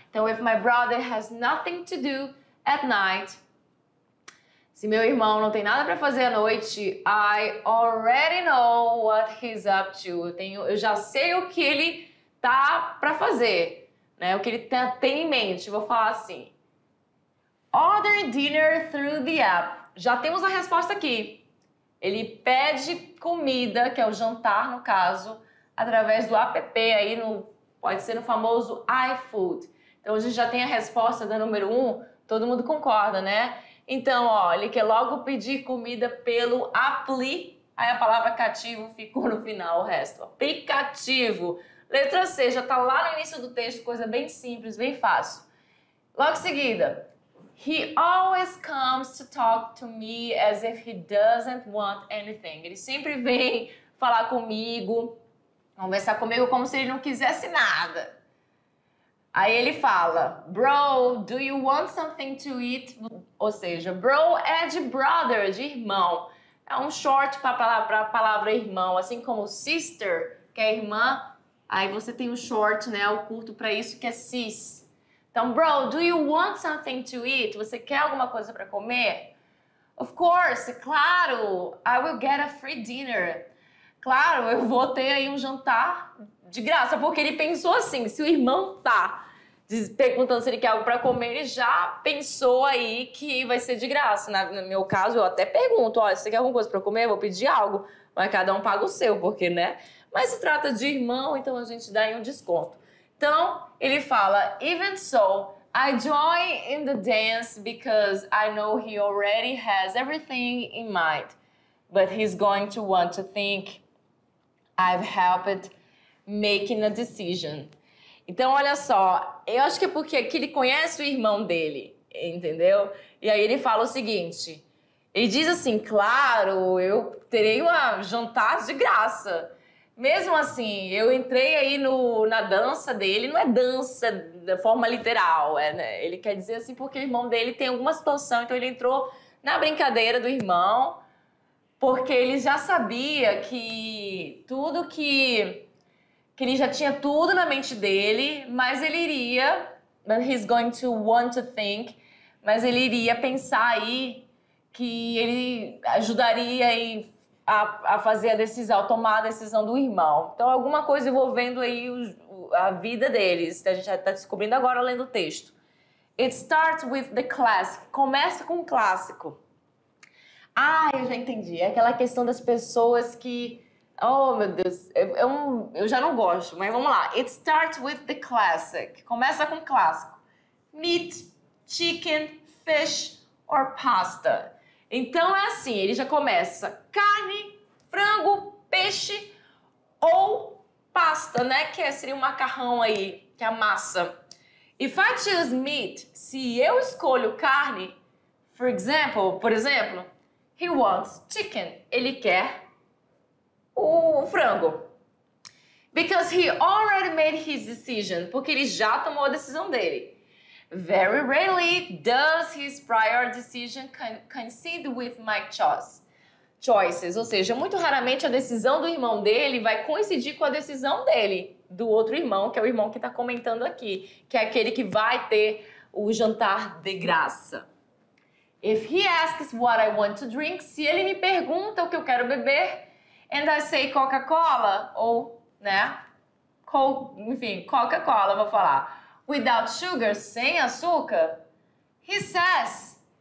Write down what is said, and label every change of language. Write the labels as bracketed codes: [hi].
[pt] Então, [en] if my brother has nothing to do at night, [pt] se meu irmão não tem nada para fazer à noite, [en] I already know what he's up to. [pt] Eu já sei o que ele tá para fazer, né? O que ele tem em mente. Vou falar assim. [en] Order dinner through the app. [pt] Já temos a resposta aqui. Ele pede comida, que é o jantar no caso, através do app aí, pode ser no famoso iFood. Então a gente já tem a resposta da número 1, todo mundo concorda, né? Então, ó, ele quer logo pedir comida pelo Appli, aí a palavra cativo ficou no final, o resto. Aplicativo. Letra C, já tá lá no início do texto, coisa bem simples, bem fácil. Logo em seguida, [en] he always comes to talk to me as if he doesn't want anything. [pt] Ele sempre vem falar comigo, conversar comigo como se ele não quisesse nada. Aí ele fala, [en] bro, do you want something to eat? [pt] Ou seja, bro é de brother, de irmão. É um short para a palavra irmão, assim como sister, que é irmã. Aí você tem o short, né, o curto para isso, que é sis. Então, [en] bro, do you want something to eat? [pt] Você quer alguma coisa para comer? [en] Of course, [pt] claro, [en] I will get a free dinner. [pt] Claro, eu vou ter aí um jantar de graça, porque ele pensou assim, se o irmão tá perguntando se ele quer algo para comer, ele já pensou aí que vai ser de graça. No meu caso, eu até pergunto, olha, você quer alguma coisa para comer? Eu vou pedir algo, mas cada um paga o seu, porque, né? Mas se trata de irmão, então a gente dá aí um desconto. Então, ele fala, [en] even so, I join in the dance because I know he already has everything in mind, but he's going to want to think I've helped making a decision. [pt] Então, olha só, eu acho que é porque aqui ele conhece o irmão dele, entendeu? E aí ele fala o seguinte, ele diz assim, claro, eu terei uma jantar de graça. Mesmo assim, eu entrei aí na dança dele, não é dança da forma literal, né? Ele quer dizer assim porque o irmão dele tem alguma situação, então ele entrou na brincadeira do irmão, porque ele já sabia que tudo que ele já tinha tudo na mente dele, mas ele iria, [en] but he's going to want to think, [pt] mas ele iria pensar aí que ele ajudaria aí a fazer a decisão, tomar a decisão do irmão. Então, alguma coisa envolvendo aí a vida deles, que a gente já está descobrindo agora lendo o texto. [en] It starts with the classic. [pt] Começa com o clássico. Ah, eu já entendi. É aquela questão das pessoas que... Oh, meu Deus, eu já não gosto, mas vamos lá. [en] It starts with the classic. [pt] Começa com o clássico. [en] Meat, chicken, fish or pasta. [pt] Então é assim, ele já começa carne, frango, peixe ou pasta, né? Que seria um macarrão aí, que é a massa. [en] If I choose meat, [pt] se eu escolho carne, por exemplo, [en] he wants chicken. [pt] Ele quer o frango. [en] Because he already made his decision. [pt] Porque ele já tomou a decisão dele. [en] Very rarely does his prior decision coincide with my choices. [pt] Ou seja, muito raramente a decisão do irmão dele vai coincidir com a decisão dele, do outro irmão, que é o irmão que está comentando aqui, que é aquele que vai ter o jantar de graça. [en] If he asks what I want to drink, [pt] se ele me pergunta o que eu quero beber, [en] and I say Coca-Cola, [pt] ou, né, enfim, Coca-Cola, vou falar. [en] Without sugar, [pt] sem açúcar, [en] he says